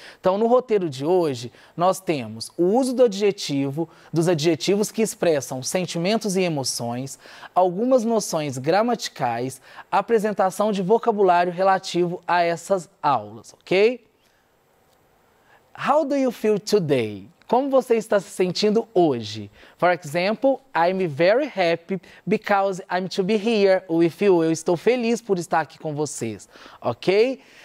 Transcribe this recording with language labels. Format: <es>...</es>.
<pt>Então, no roteiro de hoje, nós temos o uso do adjetivo, dos adjetivos que expressam sentimentos e emoções, algumas noções gramaticais, apresentação de vocabulário relativo a essas aulas, ok?</pt> <en>How do you feel today?</en> <pt>Como você está se sentindo hoje?</pt> <en>For example, I'm very happy because I'm to be here with you.</en> <pt>Eu estou feliz por estar aqui com vocês, ok?</pt>